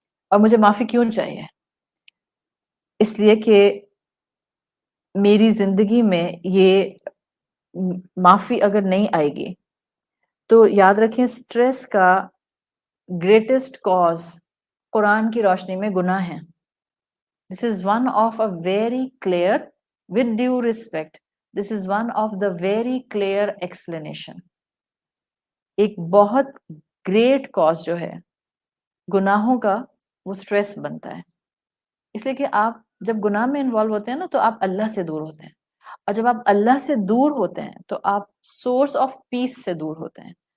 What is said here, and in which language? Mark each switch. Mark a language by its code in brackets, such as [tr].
[ur] اور مجھے معافی کیوں چاہیے؟ اس لیے کہ میری زندگی میں یہ معافی اگر نہیں آئے گی تو یاد رکھیں سٹریس کا گریٹسٹ کاز قرآن کی روشنی میں گناہ ہے. [en] This is one of a very clear, with due respect, this is one of the very clear explanation. [ur] ایک بہت گریٹ کاز جو ہے گناہوں کا وہ سٹریس بنتا ہے. اس لیے کہ آپ جب گناہ میں انوالو ہوتے ہیں نا تو آپ اللہ سے دور ہوتے ہیں، اور جب آپ اللہ سے دور ہوتے ہیں تو آپ سورس آف پیس سے دور ہوتے ہیں.